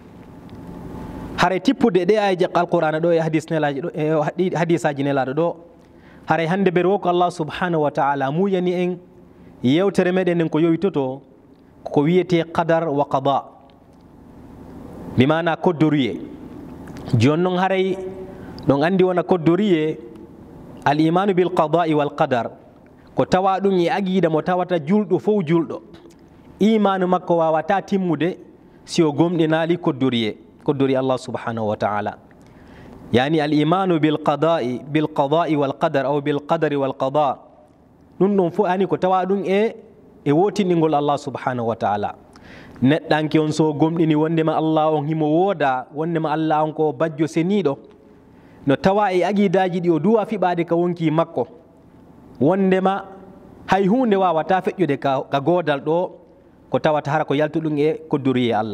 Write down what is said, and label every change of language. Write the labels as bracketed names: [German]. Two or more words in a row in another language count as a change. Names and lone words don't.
[Fula] haray tippude ɗe ayeje alqur'ana ɗo e hadisaji nelaɗo ɗo haray hande ɓe wo ko [Arabic] الله سبحانه وتعالى [Fula] muyani en yewtere meɗen nden ko yowitoto ko wiyete [Arabic] قدر وقضاء, [Fula] bimana koddoriye. joni noon haray ɗon andi wona koddoriye [Arabic] الإيمان بالقضاء والقدر [Fula] ko tawa ɗum e aqida mo tawata julɗo fof julɗo imanu makko wawata timmude si o gomɗinali koddori [Arabic] الله سبحانه وتعالى. [Fula] yani [Arabic] الإيمان بالقضاء والقدر أو بالقدر والقضاء [Fula] ɗum ɗon fof ani ko tawa ɗum e wotinɗingol [Arabic] الله سبحانه وتعالى. [Fula] neɗɗanke on so gomɗini wondema Allah on himo wooda, wondema Allah on ko bajjo seniɗo, no tawa e aqidaji ɗi o duwa fiɓade ka wonki makko, wondema hay hunde wawata feƴƴude ka godal ɗo ko tawata hara ko yaltuɗum e koddoriye Allah.